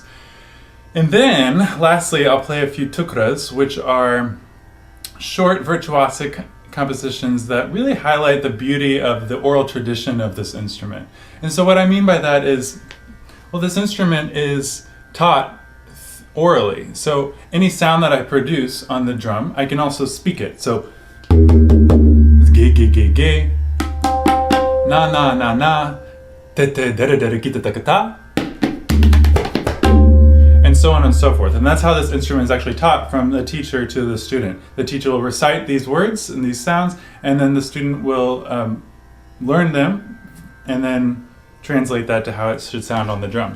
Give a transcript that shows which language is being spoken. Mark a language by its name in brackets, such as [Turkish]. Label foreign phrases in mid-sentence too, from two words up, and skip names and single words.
[English] And then lastly, I'll play a few tukras, which are short virtuosic compositions that really highlight the beauty of the oral tradition of this instrument. And so what I mean by that is, well, this instrument is taught orally. So any sound that I produce on the drum, I can also speak it. So ge ge ge ge, na na na na, te te dere dere kita ta ta, and so on and so forth. And that's how this instrument is actually taught from the teacher to the student. The teacher will recite these words and these sounds, and then the student will learn them and then translate that to how it should sound on the drums.